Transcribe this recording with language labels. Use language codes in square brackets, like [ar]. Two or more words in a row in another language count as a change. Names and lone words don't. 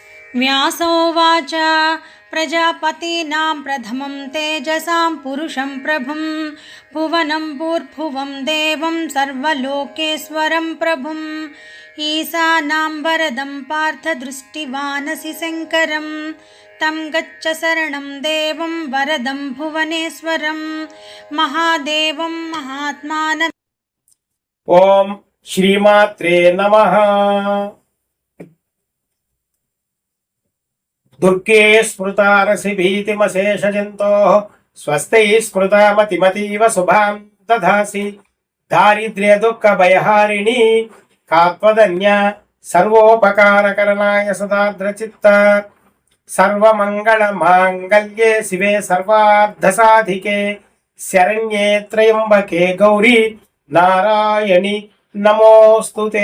[sa] व्यासोवाच प्रजापतीनां प्रथमं तेजसां पुरुषं प्रभुं भुवनं भूर्भुवं देवं सर्वलोकेश्वरं प्रभुम् ईशानां वरदं पार्थ दृष्टिवानसि शङ्करं तं गच्छ शरणं देवं वरदं भुवनेश्वरं महादेवं महात्मानं। ఓం శ్రీమాత్రే నమః. దుర్గే స్మృతారసి భీతిమశేషజంతోః స్వస్తై స్మృతామతిమతీవ శుభాం దధాసి దారిద్ర్య దుఃఖ భయహారిణి కాత్వదన్య సర్వోపకారకరణాయ సదాద్రచిత్త సర్వమంగళ మాంగళ్యే శివే సర్వార్థసాధికే శరణ్యే త్రయంబకే గౌరీ నారాయణి నమోస్తుతే.